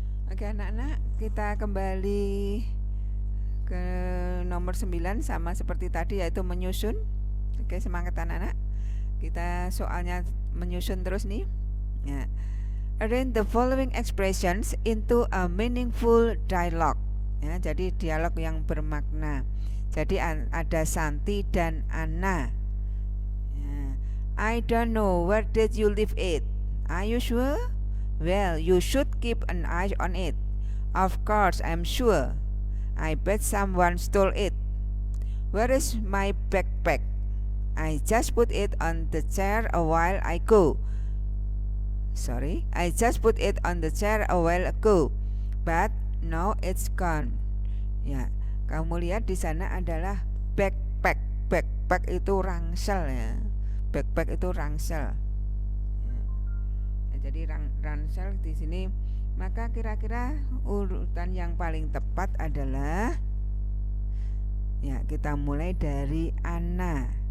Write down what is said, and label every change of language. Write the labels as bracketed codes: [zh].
[id] Oke anak-anak, kita kembali ke nomor 9 sama seperti tadi yaitu menyusun. Oke, semangat anak-anak. Kita soalnya menyusun terus nih. Ya. [en] Arrange the following expressions into a meaningful dialogue. [id] Ya, jadi dialog yang bermakna. Jadi ada Santi dan Anna. Ya. [en] I don't know, where did you leave it? Are you sure? Well, you should keep an eye on it. Of course, I'm sure. I bet someone stole it. Where is my backpack? I just put it on the chair a while ago. I just put it on the chair a while ago, but now it's gone. [id] Ya, kamu lihat di sana adalah backpack. Backpack itu ransel ya. Backpack itu ransel. Ya, jadi ransel di sini. Maka kira-kira urutan yang paling tepat adalah, ya, kita mulai dari Anna.